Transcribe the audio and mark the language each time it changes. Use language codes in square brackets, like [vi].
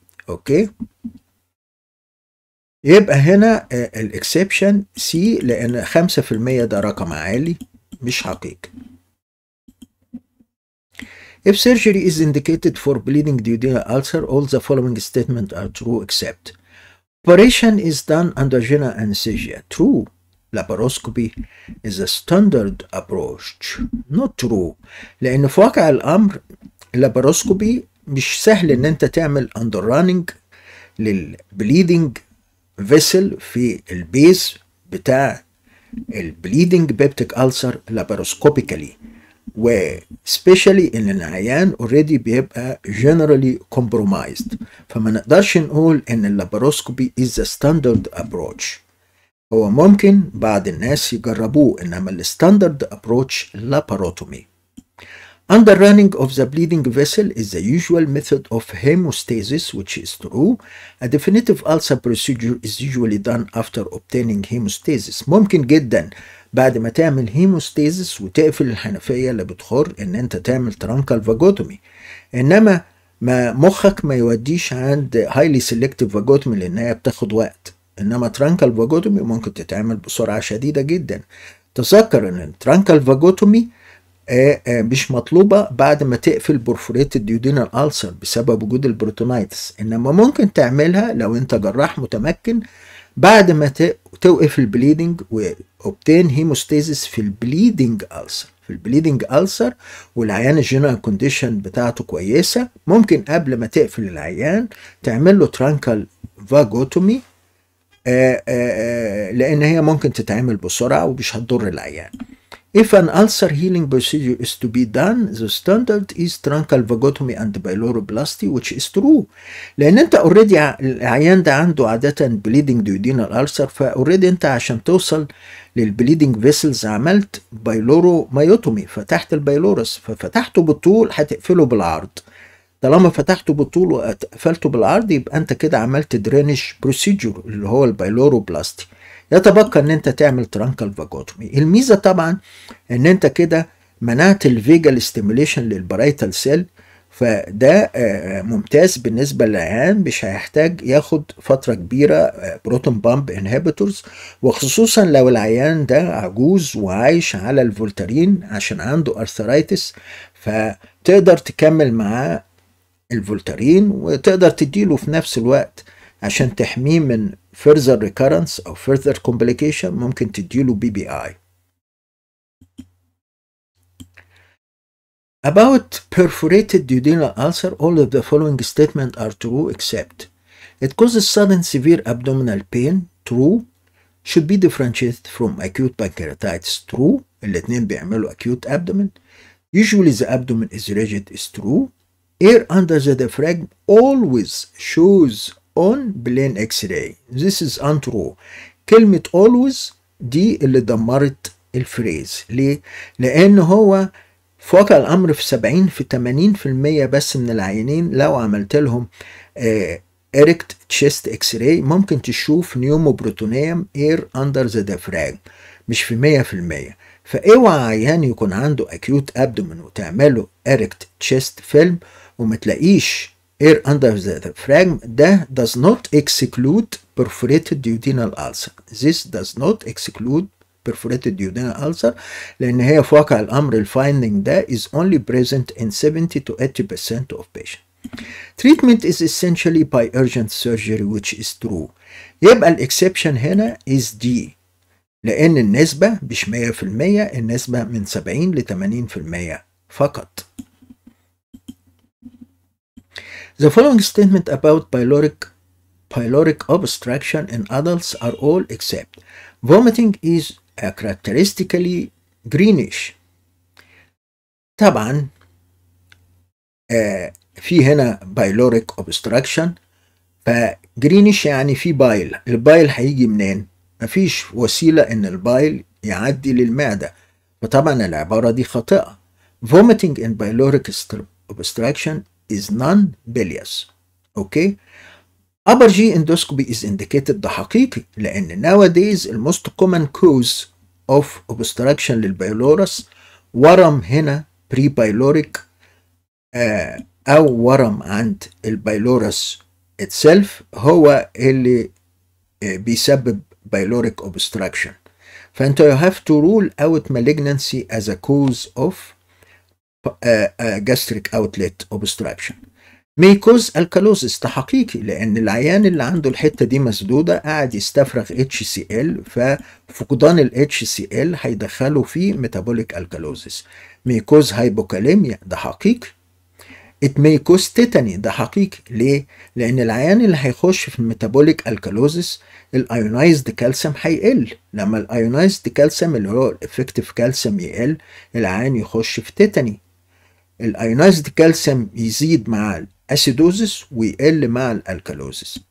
[ar] اوكي، يبقى هنا الاكسبشن سي، لان 5% ده رقم عالي مش حقيقي. [en] If surgery is indicated for bleeding duodenal ulcer, all the following statements are true except operation is done under general anesthesia. True. Laparoscopy is a standard approach. Not true. [ar] لأن في واقع الأمر اللاباروسكوبي مش سهل إن أنت تعمل underrunning للبليدنج فيسل في البيز بتاع البليدنج بيبتيك ألسر لاباروسكوبيكالي، وسبيشالي ان العيان اوريدي بيبقى [en] generally compromised. [ar] فما نقدرش نقول ان اللاباروسكوبي [en] is the standard approach. [ar] هو ممكن بعض الناس يجربوه، انما الستاندرد approach laparotomy. [en] Underrunning of the bleeding vessel is the usual method of hemostasis, which is true. A definitive ulcer procedure is usually done after obtaining hemostasis. [ar] ممكن جدا بعد ما تعمل هيموستاسيس وتقفل الحنفية اللي بتخر ان انت تعمل ترانكال فاجوتومي، انما ما مخك ما يوديش عند هايلي سيلكتيف فاجوتومي لان هي بتاخد وقت. انما ترانكال فاجوتومي ممكن تتعمل بسرعة شديدة جدا. تذكر ان الترانكال فاجوتومي مش مطلوبة بعد ما تقفل برفوريتد ديودينال ألسر بسبب وجود البروتونايتس، انما ممكن تعملها لو انت جراح متمكن بعد ما توقف البليدنج وأوبتين هيموستاسيس في البليدنج ألسر. في البليدنج ألسر والعيان الجنرال كونديشن بتاعته كويسة، ممكن قبل ما تقفل العيان تعمل له ترانكال فاجوتومي، لأن هي ممكن تتعمل بسرعة ومش هتضر العيان. [en] If an ulcer healing procedure is to be done, the standard is truncal vagotomy and pyloroplasty, which is true. [ar] لأن أنت already العيان ده عنده عادة [en] bleeding duodenal ulcer، [ar] فalready أنت عشان توصل للبليدنج فيسلز عملت بايلورومايوتومي، فتحت البايلورس، ففتحته بالطول هتقفله بالعرض. طالما فتحته بالطول وقفلته بالعرض يبقى أنت كده عملت درينج بروسيجر اللي هو البايلوروبلاستي. يتبقى ان انت تعمل ترانكال فاجوتومي. الميزه طبعا ان انت كده منعت الفيجال ستيموليشن للبرايتال سيل، فده ممتاز بالنسبه للعيان، مش هيحتاج ياخد فتره كبيره بروتون بامب انهبيتورز، وخصوصا لو العيان ده عجوز وعايش على الفولتارين عشان عنده ارثرايتس، فتقدر تكمل معاه الفولتارين وتقدر تديله في نفس الوقت عشان تحميه من [en] further recurrence [ar] أو [en] further complication [ar] ممكن تديله BBI. [en] About perforated duodenal ulcer, all of the following statements are true except it causes sudden severe abdominal pain, true, should be differentiated from acute pancreatitis, true, [ar] الاتنين بيعملوا [en] acute abdomen, usually the abdomen is rigid, is true, air under the diaphragm always shows on plain X-ray. This is untrue. [ar] كلمة always دي اللي دمرت الفريز. ليه؟ لأن هو في واقع الأمر في 80% بس من العيانين لو عملت لهم [en] erect chest X-ray [ar] ممكن تشوف نيوموبروتونيوم [en] air under the diaphragm، [ar] مش في 100%. فاوعى عيان يكون عنده acute abdomen وتعمله [en] erect chest film [ar] وما تلاقيش [en] air under the diaphragm. ده does not exclude perforated duodenal ulcer. This does not exclude perforated duodenal ulcer، [ar] لأن هي في واقع الأمر الفايندنج ده [en] is only present in 70 to 80% of patients. Treatment is essentially by urgent surgery, which is true. [ar] يبقى الإكسبشن هنا [en] is D، [ar] لأن النسبة مش 100%، النسبة من 70 ل 80% فقط. [en] The following statement about pyloric obstruction in adults are all except vomiting is characteristically greenish. [ar] طبعا في هنا pyloric obstruction، فجرينيش يعني في بايل. البايل هيجي منين؟ مفيش وسيلة ان البايل يعدي للمعدة، فطبعا العبارة دي خاطئة. [en] Vomiting in pyloric obstruction is non-bilious. [ar] اوكي. [en] Upper G endoscopy is indicated، [ar] ده حقيقي، لأن [en] nowadays the most common cause of obstruction [ar] للبايلورس ورم هنا [en] pre-pyloric [ar] أو ورم عند البايلورس [en] itself [ar] هو اللي بيسبب [en] pyloric obstruction. فأنت you have to rule out malignancy as a cause of gastric outlet obstruction. may cause alkalosis، [ar] ده حقيقي، لأن العيان اللي عنده الحتة دي مسدودة قاعد يستفرغ HCl، ففقدان ال HCl هيدخله في [en] metabolic alkalosis. may cause hypokalemia، [ar] ده حقيقي. [en] it may cause tetany، ده حقيقي. [ar] ليه؟ لأن العيان اللي هيخش في الميتابوليك الكالوزيس الايونايزد كالسيوم هيقل. لما الايونايزد كالسيوم اللي هو الافكتيف كالسيوم يقل العيان يخش في تيتاني. الايونايزد كالسيوم يزيد مع الاسيدوزيس ويقل مع الالكالوزيس.